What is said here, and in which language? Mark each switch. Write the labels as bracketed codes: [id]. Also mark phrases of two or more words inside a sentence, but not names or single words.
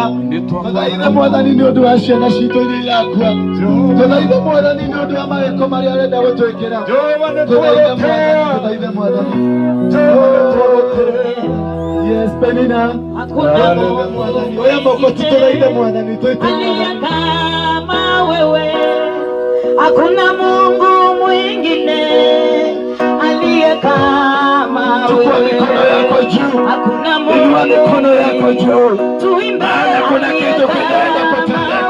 [ki] Tũthaithe Mwathani nĩ ũndũ wa ciana citũ iria irakua. Tũthaithe Mwathani nĩ ũndũ wa mawĩko marĩa arenda gũtwĩkĩra. Tũthaithe Mwathani. Yes, Penina. Oya moko tutũthaithe Mwathani. [sw] Kama wewe hakuna Mungu mwingine aliye kama wewe. Hakuna Mungu. Inua mikono yako juu. Tuimbe. Kuna kitu kinaenda kutendeka.